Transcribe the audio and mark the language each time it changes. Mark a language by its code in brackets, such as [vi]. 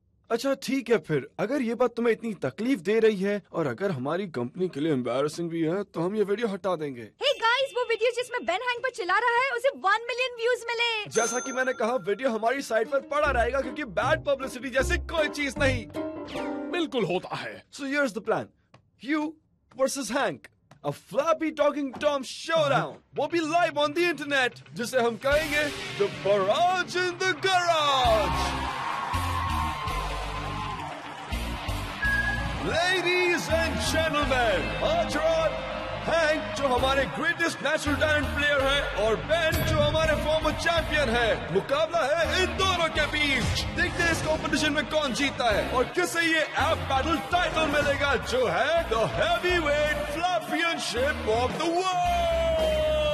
[hi] अच्छा ठीक है फिर, अगर ये बात तुम्हें इतनी तकलीफ दे रही है और अगर हमारी कंपनी के लिए एम्बैरसिंग भी है, तो हम ये वीडियो हटा देंगे। हे गाइस, वो वीडियो जिसमें बेन हैंक पर चिल्ला रहा है, उसे 1 मिलियन व्यूज मिले। जैसा कि मैंने कहा, वीडियो हमारी साइट पर पड़ा रहेगा क्योंकि बैड पब्लिसिटी जैसी कोई चीज नहीं। बिल्कुल होता है। [en] So here's the plan. You versus Hank. A Flappy Talking Tom showdown. [hi] वो भी [en] live on the internet, [hi] जिसे हम कहेंगे [en] The Barrage in the Garage. Ladies and gentlemen, [hi] आज रात हैंक जो हमारे ग्रेटेस्ट नेचुरल टैलेंट प्लेयर है और बेन जो हमारे फॉर्मर चैंपियन है, मुकाबला है इन दोनों के बीच। देखते हैं इस कंपटीशन में कौन जीता है और किसे ये ऐप बैटल टाइटल मिलेगा, जो है the heavyweight फ्लैपियनशिप of the world.